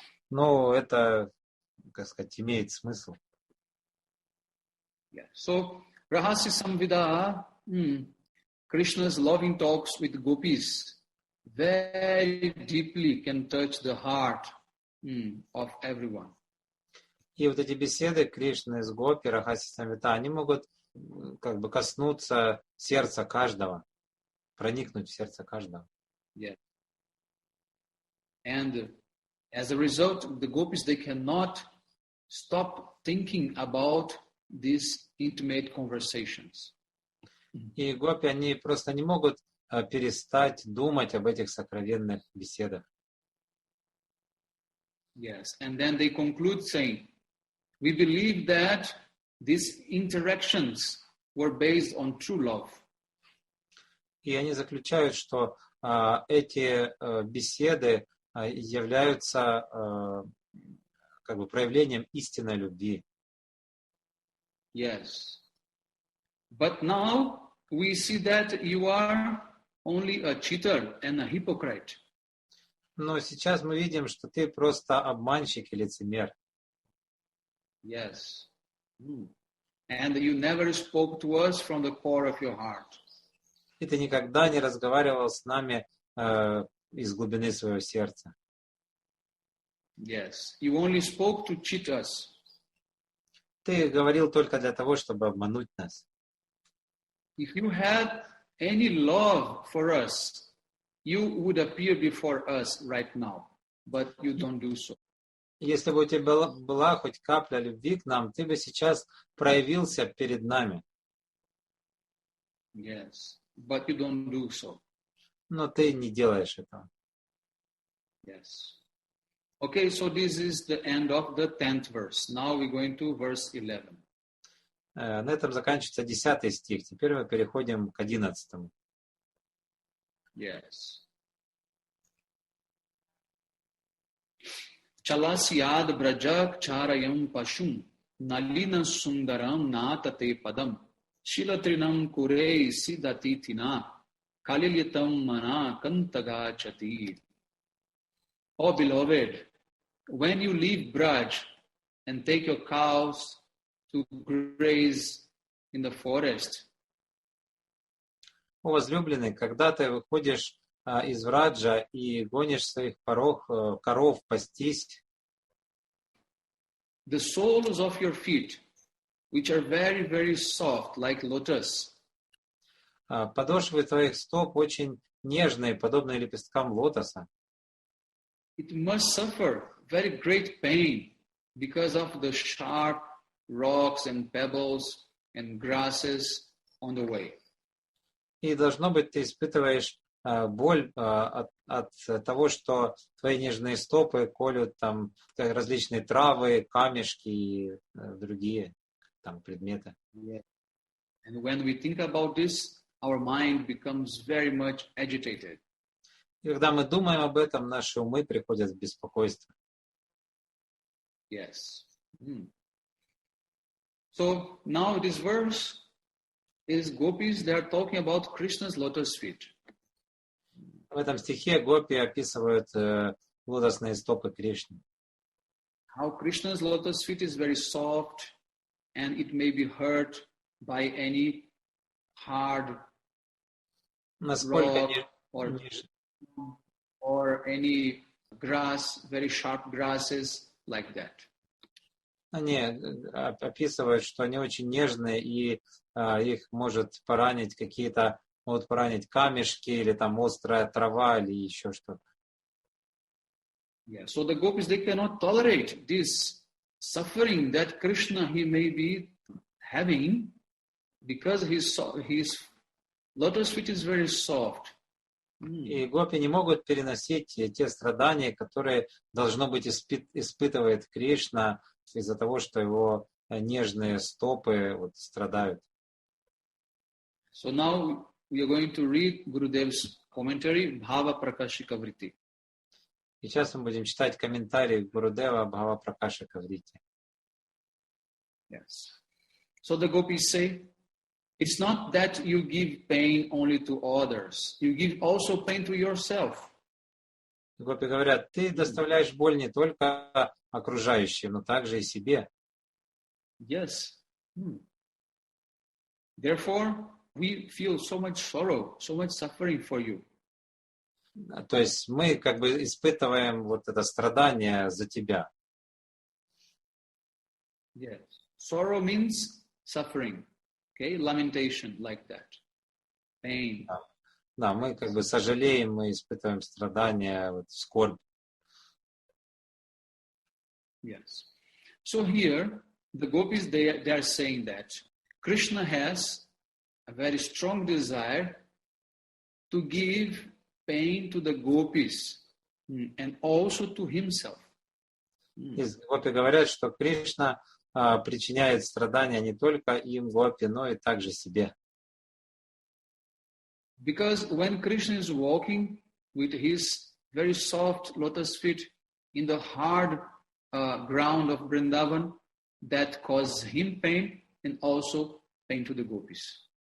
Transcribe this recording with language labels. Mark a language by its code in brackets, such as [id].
[ru] Но это, как сказать, имеет смысл. [en] Yeah. So, Rahasya Samvida, Krishna's loving talks with gopis, very deeply can touch the heart of everyone. [ru] И вот эти беседы Кришны с Гопи, Рахаси Самвида, они могут как бы коснуться сердца каждого, проникнуть в сердце каждого. [en] Yeah. And as a result, the gopis, they cannot stop thinking about these intimate conversations. [ru] И Гопи, они просто не могут перестать думать об этих сокровенных беседах. [en] Yes, and then they conclude saying, we believe that these interactions were based on true love. [ru] И они заключают, что эти беседы являются как бы проявлением истинной любви. [en] Yes. But now we see that you are only a cheater and a hypocrite. [ru] Но сейчас мы видим, что ты просто обманщик и лицемер. [en] Yes. And you never spoke to us from the core of your heart. [ru] И ты никогда не разговаривал с нами из глубины своего сердца. [en] Yes. You only spoke to cheat us. [ru] Ты говорил только для того, чтобы обмануть нас. [en] If you had any love for us, you would appear before us right now, but you don't do so. [ru] Если бы у тебя была хоть капля любви к нам, ты бы сейчас проявился перед нами. [en] Yes, but you don't do so. [ru] Но ты не делаешь этого. [en] Yes. Okay, so this is the end of the 10th verse. Now we're going to verse 11. [ru] На этом заканчивается 10 стих. Теперь мы переходим к 11. [en] Yes. [sa] Chalasyad brajak charayam pashum nalina sundaram natate padam shilatrinam kurei sidatitina kalilyatam mana kantagachati. [en] Oh beloved, when you leave Braj and take your cows to graze in the forest, [ru] О, возлюбленный, когда ты выходишь из Враджа и гонишь своих коров пастись, [en] the soles of your feet, which are very, very soft, like lotus, [ru] подошвы твоих стоп очень нежные, подобные лепесткам лотоса. [en] it must suffer very great pain because of the sharp rocks and pebbles and grasses on the way. [ru] И должно быть, ты испытываешь боль от того, что твои нежные стопы колют там различные травы, камешки и другие там предметы. [en] Yeah. And when we think about this, our mind becomes very much agitated. [ru] И когда мы думаем об этом, наши умы приходят в беспокойство. [en] Yes. So now this verse is gopis, they are talking about Krishna's lotus feet. [ru] В этом стихе гопи описывают лотосные стопы Кришны. [en] How Krishna's lotus feet is very soft and it may be hurt by any hard [ru] Насколько [en] rock or any grass, very sharp grasses like that. [ru] Они описывают, что они очень нежные, и их может поранить могут поранить камешки, или там острая трава, или еще что-то. [en] Yeah, so the gopis, they cannot tolerate this suffering that Krishna, he may be having because his lotus feet is very soft. [ru] И гопи не могут переносить те страдания, которые, должно быть, испытывает Кришна из-за того, что его нежные стопы страдают. [en] So now we are going to read Gurudev's commentary, Bhava Prakashika Vritti. [ru] Сейчас мы будем читать комментарий Гурудева Бхава Пракашика Врити. [en] Yes. So the gopis say, it's not that you give pain only to others, you give also pain to yourself. [ru] Гопи говорят, ты доставляешь боль не только окружающим, но также и себе. [en] Yes. Therefore, we feel so much sorrow, so much suffering for you. [ru] То есть мы как бы испытываем вот это страдание за тебя. [en] Yes. Sorrow means suffering. Okay, lamentation like that. Pain. [ru] Да, мы как бы сожалеем, мы испытываем страдания, скорбь. [en] Yes. So here, the gopis, they are saying that Krishna has a very strong desire to give pain to the gopis and also to himself. [ru] Гопи говорят, что Кришна причиняет страдания не только им, гопи, но и также себе. [en] Because when Krishna is walking with his very soft lotus feet in the hard ground of Vrindavan, that causes him pain and also pain to the gopis.